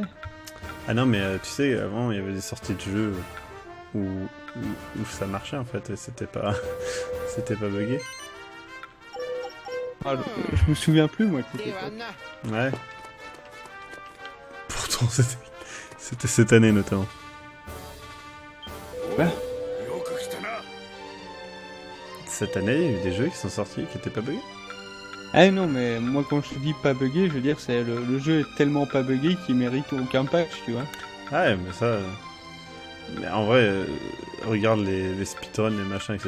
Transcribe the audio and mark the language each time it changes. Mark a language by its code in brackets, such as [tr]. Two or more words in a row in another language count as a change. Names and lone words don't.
[fr] Ah non, mais tu sais, avant, il y avait des sorties de jeux où ça marchait, en fait, et c'était pas... c'était pas buggé. Ah, je me souviens plus moi de cette [ja] では [fr] époque. [ja] な [fr] Ouais. Pourtant, c'était cette année, notamment. [ja] よく来たな [fr] Cette année, il y a eu des jeux qui sont sortis qui étaient pas buggés. Ah non mais moi quand je te dis pas buggé, je veux dire c'est le jeu est tellement pas buggé qu'il mérite aucun patch, tu vois. Ah ouais, mais ça... Mais en vrai, regarde les speedruns, les machins, etc.